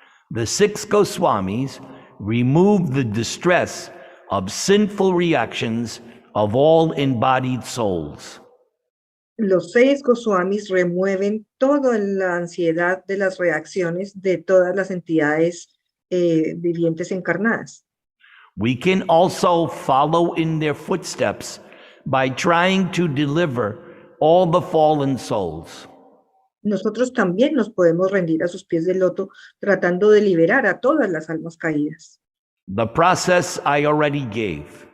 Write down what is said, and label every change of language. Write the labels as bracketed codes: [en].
[en] The 6 Goswamis remove the distress of sinful reactions of all embodied souls. [es] Los 6 Goswamis remueven toda la ansiedad de las reacciones de todas las entidades vivientes encarnadas. [en] We can also follow in their footsteps by trying to deliver all the fallen souls. [es] Nosotros también nos podemos rendir a sus pies del loto tratando de liberar a todas las almas caídas. [en] The process I already gave.